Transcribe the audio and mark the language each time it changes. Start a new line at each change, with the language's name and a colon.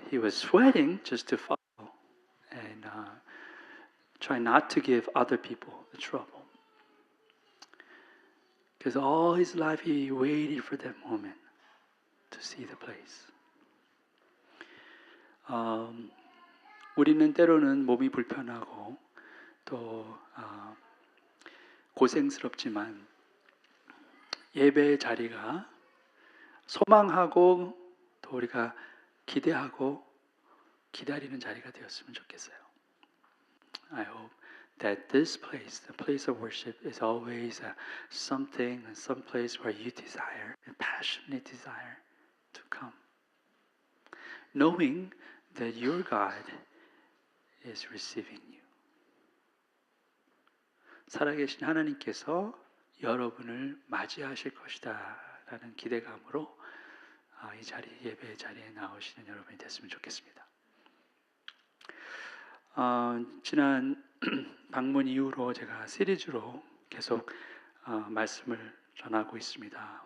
English: He was sweating just to follow and try not to give other people the trouble. Because all his life he waited for that moment to see the place.
Korean: 우리는 때로는 몸이 불편하고 또 고생스럽지만 예배의 자리가 소망하고 또 우리가 기대하고 기다리는 자리가 되었으면 좋겠어요.
English: I hope that this place, the place of worship, is always something and some place where you desire, and passionately desire to come, knowing that your God is receiving you.
Korean: 살아계신 하나님께서 여러분을 맞이하실 것이다 라는 기대감으로 이 자리, 예배의 자리에 나오시는 여러분이 됐으면 좋겠습니다. 지난 방문 이후로 제가 시리즈로 계속 말씀을 전하고 있습니다.